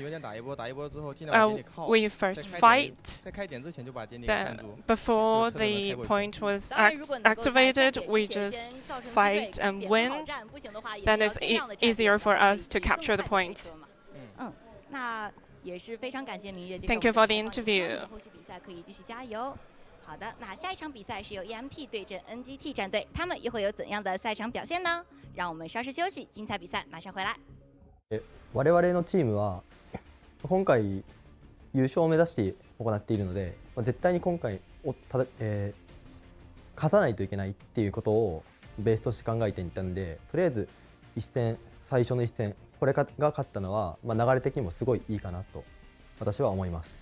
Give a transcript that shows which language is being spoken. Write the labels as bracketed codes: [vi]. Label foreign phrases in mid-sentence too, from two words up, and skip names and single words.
[en] We first fight, then before the point was activated, we just fight and win. Then it's easier for us to capture the points. Thank you for the interview. [zh] 好的，那下一场比赛是由 EMP 对阵 NGT 战队，他们又会有怎样的赛场表现呢？让我们稍事休息，精彩比赛马上回来。 [ja] 我々のチームは今回優勝を目指して行っているので、絶対に今回勝たないといけないっていうことをベースとして考えていたので、とりあえず最初の一戦これが勝ったのは、流れ的にもすごいいいかなと私は思います。